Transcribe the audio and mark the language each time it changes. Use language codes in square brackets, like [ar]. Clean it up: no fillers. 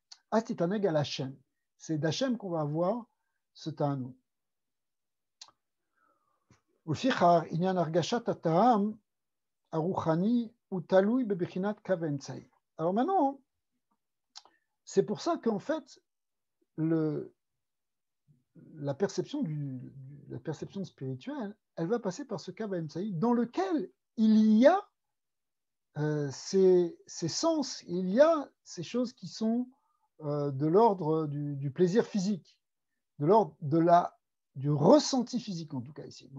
[fr] Astitaneg à l'Hachem. C'est d'Hachem qu'on va avoir ce ta'anu. [he] ולפיכך עניין הרגשת הטעם הרוחני הוא תלוי בבחינת קו האמצעי. [fr] Alors maintenant, c'est pour ça qu'en fait, la perception spirituelle, elle va passer par ce Kav Haemtsaï dans lequel il y a ces sens, il y a ces choses qui sont de l'ordre du plaisir physique, de l'ordre du ressenti physique en tout cas ici.